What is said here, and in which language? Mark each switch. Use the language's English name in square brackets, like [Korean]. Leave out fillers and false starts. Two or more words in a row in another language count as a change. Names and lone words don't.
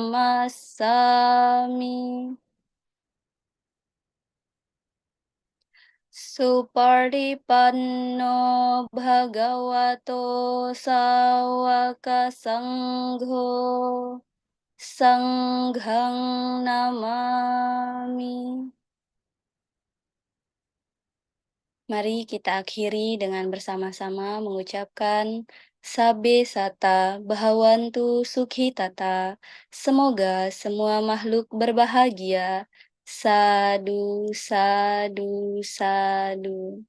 [Pali] Namassami Supardipanno Bhagavato Sawaka Sangho Sanghang Namami. [Indonesian] Mari kita akhiri dengan bersama-sama mengucapkan [Pali] Sabe Sata Bahawantu Sukhi Tata. [Indonesian] Semoga semua makhluk berbahagia. [Pali] Sadu, sadu, sadu.